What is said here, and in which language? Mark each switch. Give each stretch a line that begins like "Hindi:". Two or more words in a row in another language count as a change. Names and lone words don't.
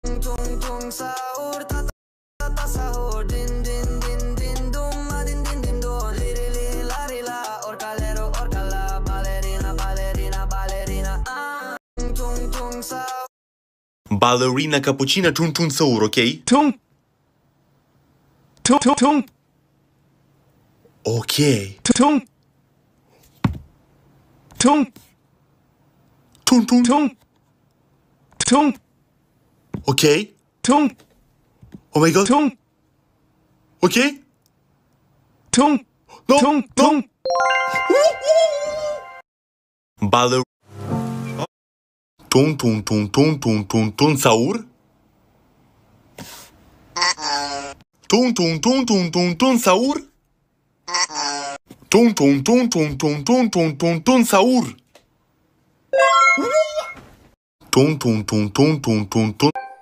English: tung tung sahur, ta ta ta sahur, din din din din dum, din din din do, li li li la li la, orcalero orcala, ballerina ballerina ballerina, tung tung sahur. Ballerina cappuccina tun tun sahur, ok? Tung. Tung tung tung. Ok. Tung. Tung. Tun tun. Tung. Tung. Ok. Tung. Oh my god. Tung. Ok. Tung. No. Tung. No. Tung. Baller. Tun tun tun tun tun tun tun sahur. Tun tun tun tun tun tun sahur. Tun tun tun tun tun tun tun tun tun sahur. Tun tun tun tun tun tun tun.